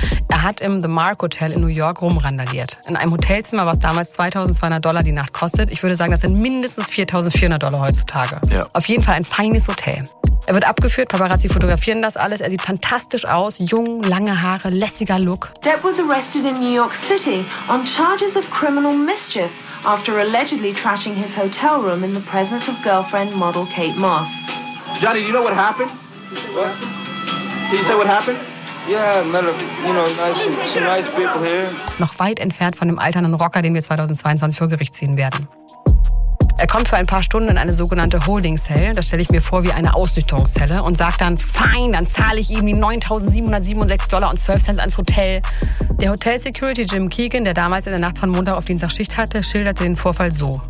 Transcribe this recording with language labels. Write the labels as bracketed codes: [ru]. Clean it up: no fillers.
[de] Er hat im The Mark Hotel in New York rumrandaliert. In einem Hotelzimmer, was damals $2,200 die Nacht kostet. Ich würde sagen, das sind mindestens $4,400 heutzutage. Ja. Auf jeden Fall ein feines Hotel. Er wird abgeführt, Paparazzi fotografieren das alles. Er sieht fantastisch aus, jung, lange Haare, lässiger Look. [en] Depp was arrested in New York City on charges of criminal mischief after allegedly trashing his hotel room in the presence of girlfriend model Kate Moss. Johnny, do you know what happened? What? Did you say what happened? Yeah, some nice people here. [de] Noch weit entfernt von dem alternden Rocker, den wir 2022 vor Gericht sehen werden. Er kommt für ein paar Stunden in eine sogenannte Holding Cell, das stelle ich mir vor wie eine Ausnüchterungszelle, und sagt dann, fein, dann zahle ich ihm die $9,767.12 ans Hotel. Der Hotel-Security Jim Keegan, der damals in der Nacht von Montag auf Dienstag Schicht hatte, schilderte den Vorfall so.